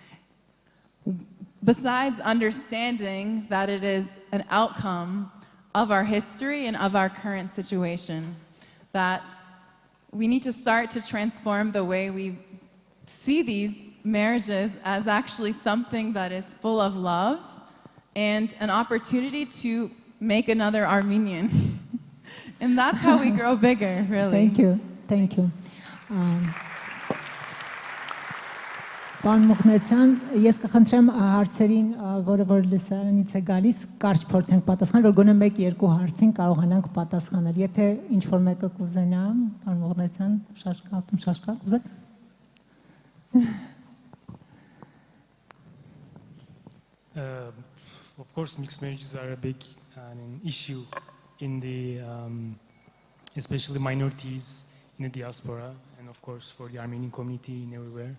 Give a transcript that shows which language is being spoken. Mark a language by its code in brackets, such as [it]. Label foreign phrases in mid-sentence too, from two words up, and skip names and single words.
[en] Besides understanding that it is an outcome of our history and of our current situation, that we need to start to transform the way we see these marriages as actually something that is full of love and an opportunity to make another Armenian. And that's how we grow bigger, really. Thank you. [hy] Պարոն Մուխնեցյան, ես կխնդրեմ հարցերին, որ լսարանից է գալիս, կարճ փորձենք պատասխանել, որ գոնե 1-2 հարցին կարողանանք պատասխանել։ Եթե ինչ-որ մեկը կուզենա, պարոն Մուխնեցյան, շաշկա, կուզեք։ [en] Of course, mixed marriages are a big issue in the, especially minorities in the diaspora, and of course for the Armenian community in everywhere.